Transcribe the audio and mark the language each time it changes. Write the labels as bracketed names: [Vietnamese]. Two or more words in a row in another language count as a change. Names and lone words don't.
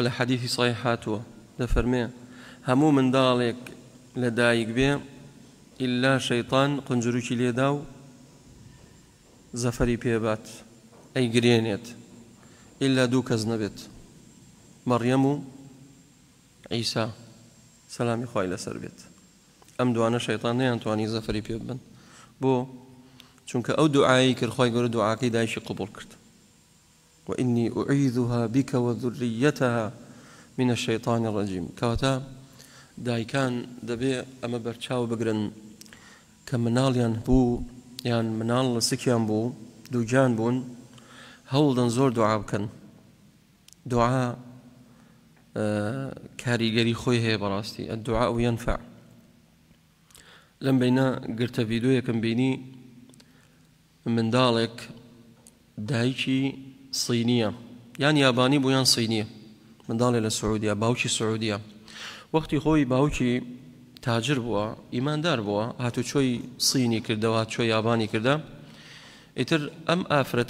[Central Kurdish] لە حەدیثی صحیح هاتووە دەفەرمێ هەموو منداڵێک لە دایک بێ ئیلا شەیطان قنجروکی لێدا و زەفەری پێبات ئەیگرێنێت ئیلا دوو کەس نەبێت مەڕیەم و عیسا سەلامی خوای لەسەر بێت ئەم دوانە شەیطان نەیانتوانی زەفەری پێ ببن بۆ چونکە ئەو دوعایی کرد خوای گەورە دوعاکەی دایشی قبوڵ کرد [Arabic] وإني أعيذها بك وذريتها من الشيطان الرجيم [Central Kurdish] كواتا دایکان دەبێ ئەمە بەرچاو بگرن کە مناڵیان بوو یان مناڵ لە سکیان بوو دووجان بوون هەوڵدەن زۆر دوعا بکەن دوعا کاریگەری خۆی هەیە بەڕاستی [Arabic] الدعاء ينفع [Central Kurdish] لەم بینە گرتە ڤیدۆیەکم بینی منداڵێک دایکی سینیە یان یابانی بوو یان سینیە منداڵێ لە سعودیا باوکی سعودیا وەختی خۆی باوکی تاجر بووە ئیماندار بووە هاتو چۆی سینی کردەوە چۆی یابانی کردە ئیتر ئەم ئافرەتە